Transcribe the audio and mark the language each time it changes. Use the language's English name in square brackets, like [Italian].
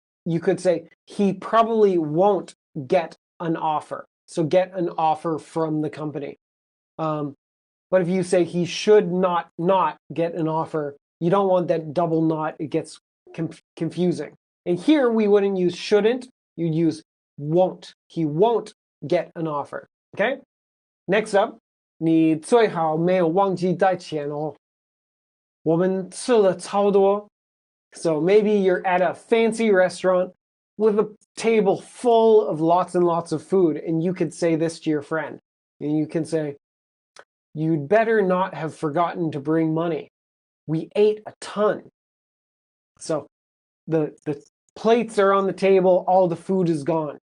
[English] You could say he probably won't get an offer. So get an offer from the company. But if you say he should not get an offer, you don't want that double not. It gets confusing. And here we wouldn't use shouldn't. You'd use won't. He won't get an offer. Okay? Next up, [Chinese] 你最好没有忘记带钱哦。我们吃了超多. [English] So maybe you're at a fancy restaurant with a table full of lots and lots of food, and you could say this to your friend. And you can say, you'd better not have forgotten to bring money. We ate a ton. So the plates are on the table, all the food is gone.